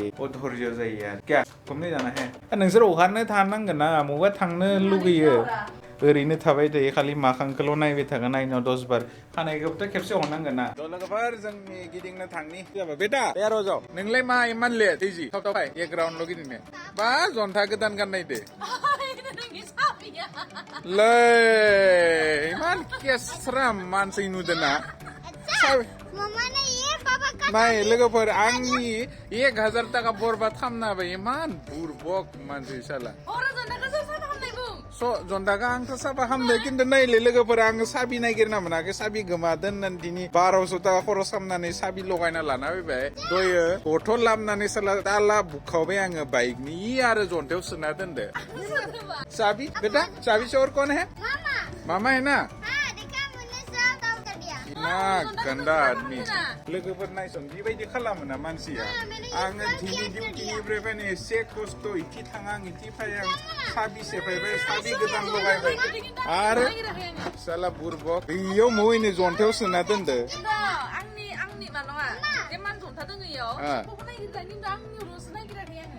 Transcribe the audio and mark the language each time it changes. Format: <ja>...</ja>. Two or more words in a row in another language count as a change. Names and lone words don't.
<brx>अधर्य जायो आरो क्या घुमनो जाना हे नोंसोर हगारनो थानांगोन ना मबा थांनो लुगैयो ओरैनो थाबाय थायो खालि माखांखौल' नायबाय थागोन नायनायाव 10 बार खानायखौबोथ' खेबसे हरनांगोन ना लोगोफोर जोंनि गिदिंनो थांनि जाबाय बेटा तैयार जाव नोंलाय मा इमान लेट इजि थाव फाय एक राउन्डल' गिदिंनो बा जन्था गोदान गाननायदो लै इमान केस्रा मानसि नुदोना</brx> <hi>मम्मा ने ये पापा का</hi> <brx>नाय लोगोफोर आंनि 1000 टाका बरबाद खालामना होबाय इमान बुरबक मानसि साला जन्दागा आंथ' साफा खालामदो खिन्थु नायलै लोगोफोर आङो साबि नागिरना मोनाखै साबि गोमादों होननानै दिनै 1200 टाका खरस खालामनानै साबि लगायना लाना फैबाय दयो बथल लाबनानै साला ताला बुखावबाय आङो बाइकनि आरो जन्थायाव सोना दोनदो साबि बेटा साबि</brx> <hi>से और कौन है मामा है ना हाँ देखा मैंने सब डाउन कर दिया</hi> <brx>ना</brx> <hi>गन्दा आदमी</hi> <brx>लोगोफोर नायसन बेबायदि खालामो ना मानसिया आङो दिनै डिउटिनिफ्राय फैनो एसे खस्थ' इथि थाङा आं इथि फैया साबि सेफायबाय साबि गोदान लगायबाय आरो साला बुरबक बेयाव मोहैनो जन्थायाव सोना दोनदो आंनि मानवा जेमान जन्था दोङो इयाव बेखौ नागिरदों खिन्थु आंनियावल'सो नागिराखै आङो</brx>